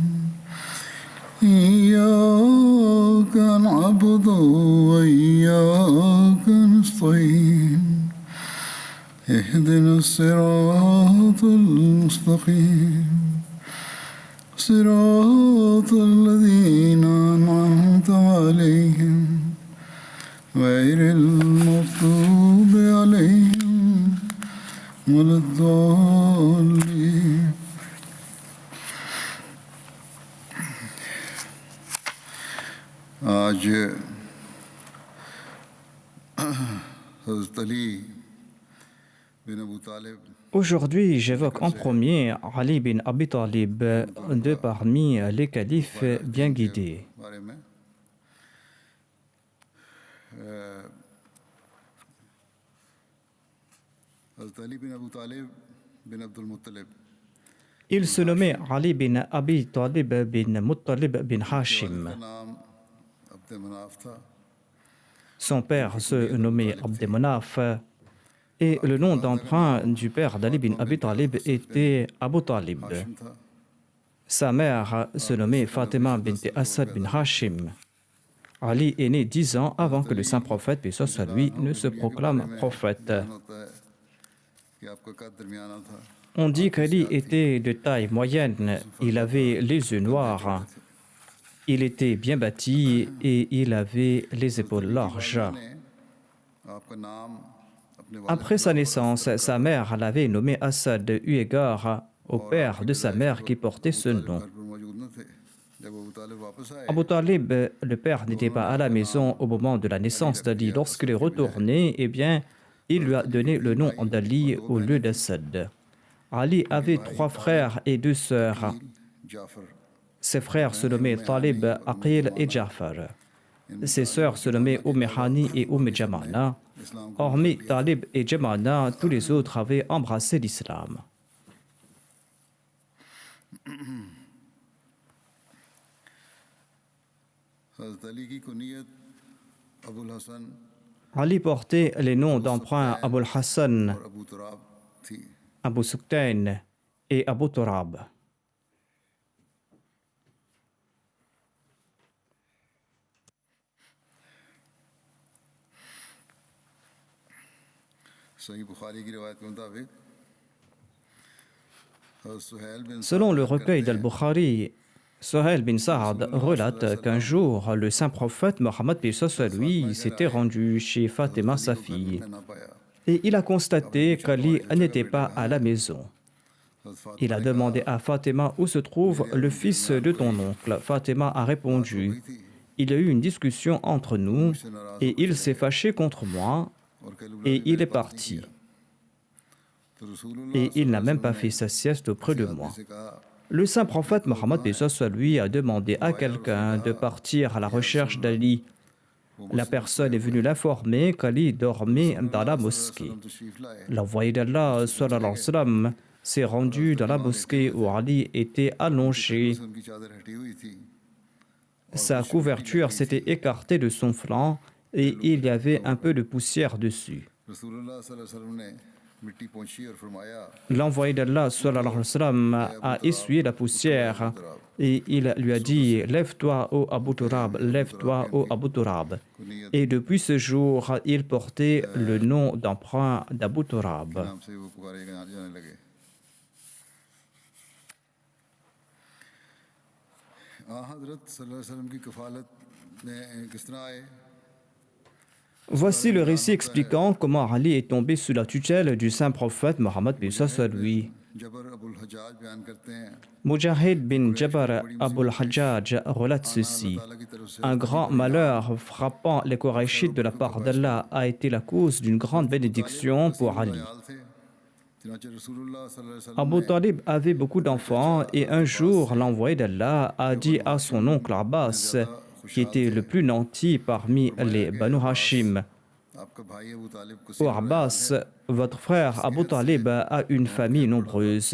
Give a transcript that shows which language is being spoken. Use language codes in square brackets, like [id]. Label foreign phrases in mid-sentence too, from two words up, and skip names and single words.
[ar] إياك نعبد وإياك نستعين اهدنا الصراط المستقيم صراط الذين أنعمت عليهم غير المغضوب عليهم ولا الضالين. [ur] آج حضرت علی بن ابو طالب [fr] Aujourd'hui, j'évoque en premier Ali bin Abi Talib, deux parmi les califes bien guidés. [ur] بارے میں حضرت علی بن ابو طالب بن عبدالمطلب [fr] Il se nommait Ali bin Abi Talib bin Muttalib bin Hashim. [ur] کا نام عبد مناف تھا. [fr] Son père se nommait Abd Manaf et le nom d'emprunt du père d'Ali bin Abi Talib était Abu Talib. [ur] ہاشم تھا. [fr] Sa mère se nommait Fatima bint Asad bin Hashim. Ali est né 10 ans avant que le saint prophète, paix soit sur lui, ne se proclame prophète. [ur] ہوتا ہے کہ آپ کا قد درمیانہ تھا. [fr] On dit qu'Ali était de taille moyenne, il avait les yeux noirs, il était bien bâti et il avait les épaules larges. [ur] آپ کا نام اپنے [fr] Après sa naissance, sa mère l'avait nommé Assad eu égard au père de sa mère qui portait ce nom. [ur] گھر پر موجود نہ تھے۔ جب ابو طالب واپس آئے [fr] Abu Talib, le père, n'était pas à la maison au moment de la naissance d'Ali. Lorsqu'il est retourné, eh bien, il lui a donné le nom d'Ali au lieu d'Assad. Ali avait 3 frères et 2 sœurs. जाफर Ses frères se nommaient Talib, Aqil et Jafar. Ses sœurs se nommaient Hani et Jamana. Hormis Talib et Jamana, tous les autres avaient embrassé l'islam. [ur] حضرت علی کی کنیت ابوالحسن [fr] Ali portait les noms d'emprunt Abul Hassan, [ur] اور ابو تراب تھی. [fr] Abu Suktain et Abu Turab. [ur] صحیح بخاری کی روایت کے مطابق حضرت سہیل بن [fr] Selon le recueil d'Al-Bukhari, Sohail bin Saad relate qu'un jour, le saint prophète Mohammed paix soit sur lui s'était rendu chez Fatima, sa fille, [ur] نے نہ پایا. [fr] et il a constaté qu'Ali n'était pas à la maison. हज़रत फातिमा Il a demandé à Fatima où se trouve le fils de ton oncle. Fatima a répondu, il y a eu une discussion entre nous et il s'est fâché contre moi [ur] اور کل [fr] et il est parti. [ur] تو رسول اللہ [fr] Et il n'a même pas fait sa sieste auprès de moi. [ur] سے کہا [fr] Le saint prophète Mohammed paix soit sur lui a demandé à quelqu'un de partir à la recherche d'Ali. La personne est venue l'informer qu'Ali dormait dans la mosquée. [ur] تشریف لائے. [fr] L'envoyé d'Allah [ar] sallallahu alayhi wa sallam, [fr] s'est rendu dans la mosquée où Ali était allongé. [ur] ان کی چادر ہٹی ہوئی تھی. [fr] Sa couverture s'était écartée de son flanc et il y avait un peu de poussière dessus. [ur] رسول اللہ [ar] صلى الله عليه وسلم [ur] نے مٹی پہنچی اور فرمایا [fr] L'envoyé d'Allah [ar] sallallahu alayhi wa sallam, [fr] a essuyé la poussière et il lui a dit: Lève-toi, ô Abu Turab, lève-toi, ô Abu Turab. Et depuis ce jour, il portait le nom d'emprunt d'Abu Turab. [ur] نام سے وہ پکارے جانے لگے۔ حضرت [ar] صلى الله عليه وسلم [ur] کی کفالت میں کس طرح آئے. [fr] Voici le récit expliquant comment Ali est tombé sous la tutelle du saint prophète Mohammed bin lui. [ur] جبر ابوالحجاج بیان کرتے ہیں [fr] Mujahid bin Jabr Abul Hajjaj relate ceci. Un grand malheur frappant les Qurayshites de la part d'Allah a été la cause d'une grande bénédiction pour Ali. Abu Talib avait beaucoup d'enfants et un jour, l'envoyé d'Allah a dit à son oncle Abbas, qui était le plus nanti parmi les Banu Hashim: Ô Abbas, votre frère Abu Talib a une famille nombreuse.